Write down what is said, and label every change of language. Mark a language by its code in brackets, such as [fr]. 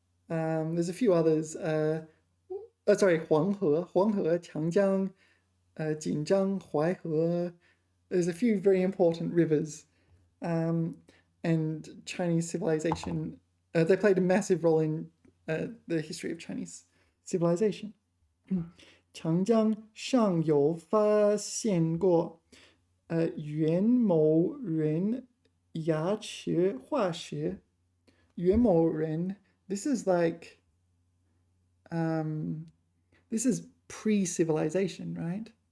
[en] There's a few others. Huanghe, Changjiang, Jinjiang, Huaihe. There's a few very important rivers. And Chinese civilization, they played a massive role in the history of Chinese civilization. [zh] 长江上有发现过元谋人牙齿化石。 [en] 元谋人 this is like this is pre-civilization, right?